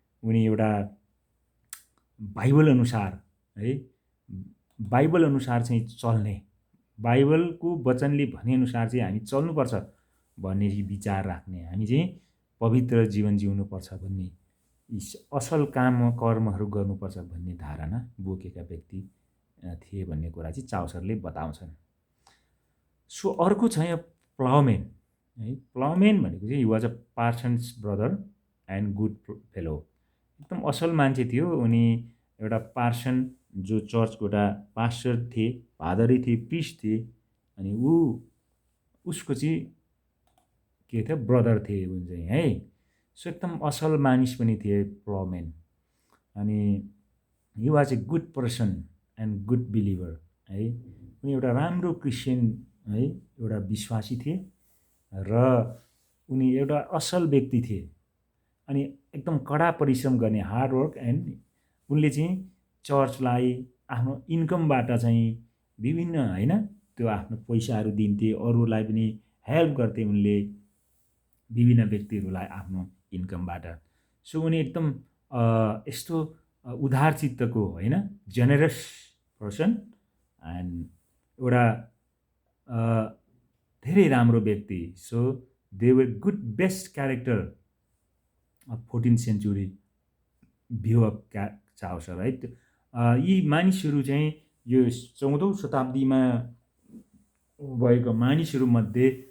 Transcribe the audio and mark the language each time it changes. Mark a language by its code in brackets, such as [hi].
[ne] उनी एउटा बाइबल अनुसार है, बाइबल अनुसार चाहिँ चल्ने, बाइबलको वचनले भनेअनुसार चाहिँ हामी चल्नुपर्छ भन्ने विचार राख्ने, हामी चाहिँ पवित्र जीवन जिउनुपर्छ भन्ने, असल काम कर्महरू गर्नुपर्छ भन्ने धारणा बोकेका व्यक्ति थिए भन्ने कुरा चाहिँ चाउसरले बताउँछन्। सो अर्को छ यहाँ प्लाउमेन है। [en] Ploughman भनेको चाहिँ he was a parson's brother and good fellow. [ne] एकदम असल मान्छे थियो उनी। एउटा पार्सन जो चर्चको एउटा पास्टर थिए, पादरी थिए, प्रिस्ट थिए। अनि उसको चाहिँ के थियो ब्रदर थिए उनी चाहिँ है। सो एकदम असल मानिस पनि थिए प्लाउमेन। अनि [en] he was a good person and good believer [ne] है। उनी एउटा राम्रो क्रिस्चियन है, एउटा विश्वासी थिए र उनी एउटा असल व्यक्ति थिए। अनि एकदम कडा परिश्रम गर्ने, हार्ड वर्क। एन्ड उनले चाहिँ चर्चलाई आफ्नो इन्कमबाट चाहिँ विभिन्न होइन त्यो आफ्नो पैसाहरू दिन्थे, अरूलाई पनि हेल्प गर्थे उनले, विभिन्न व्यक्तिहरूलाई आफ्नो इन्कमबाट। सो उनी एकदम यस्तो उदार चित्तको होइन, [en] generous person and [ne] एउटा धेरै राम्रो व्यक्ति। [en] So they were good best character of 14th century view of Chaucer है। [ne] यी मानिसहरू चाहिँ यो 14औं शताब्दीमा भएको मानिसहरूमध्ये